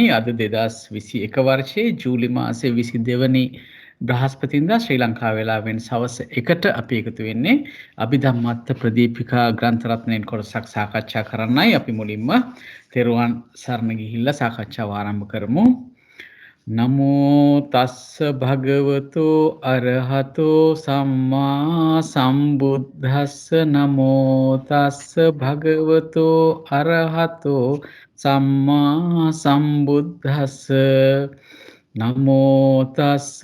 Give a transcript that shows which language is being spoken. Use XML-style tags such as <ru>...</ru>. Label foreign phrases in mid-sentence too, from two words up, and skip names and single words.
<si>අද 2021 වර්ෂයේ ජූලි මාසයේ 22 වෙනි බ්‍රහස්පතින්දා ශ්‍රී ලංකා වේලාවෙන් සවස් 1ට අපි එකතු වෙන්නේ අභිධම්මත්ත ප්‍රදීපිකා ග්‍රන්ථ රත්නයෙන් කොටසක් සාකච්ඡා කරන්නයි. අපි මුලින්ම තෙරුවන් සරණ ගිහිල්ලා සාකච්ඡාව ආරම්භ කරමු.</si> <pi>නමෝ තස්ස භගවතෝ අරහතෝ සම්මා සම්බුද්දස්ස නමෝ තස්ස භගවතෝ අරහතෝ සම්මා සම්බුද්දස්ස නමෝ තස්ස</pi>